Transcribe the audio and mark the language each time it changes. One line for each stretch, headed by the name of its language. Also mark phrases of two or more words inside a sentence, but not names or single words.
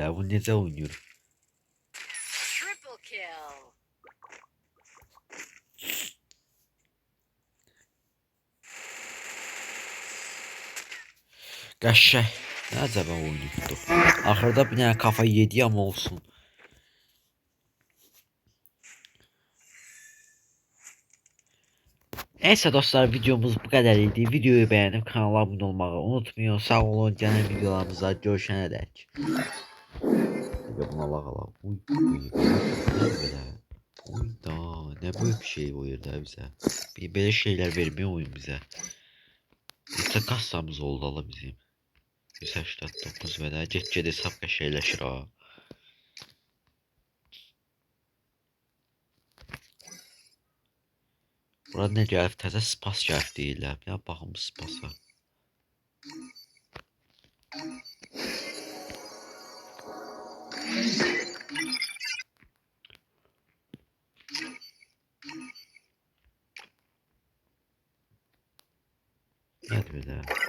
Azerbaijani: Bu necə oynayır?
English: Triple kill.
Azerbaijani: Qəşəng. Nə əcəbə oynayırdı. Axırda bir dənə
Turkish: kafa yedi
Azerbaijani: amma olsun.
Turkish: Neyse dostlar, videomuz bu kadar idi. Videoyu beğenip kanala abone olmayı unutmayın. Sağ olun. Gelen videolarımızda görüşene dek. Bir de buna bakalım. Uy, uy da ne böyle bir şey oyunda bize. Bir böyle şeyler vermiyor oyun bize. Bir kassamız oldu ala bizim. 189 ve de get hesap şeyleşir ha.
Azerbaijani: Burada ne gəlib? Təzə spas gəlib deyirlər. Bir baxım spasa. Nədir belə?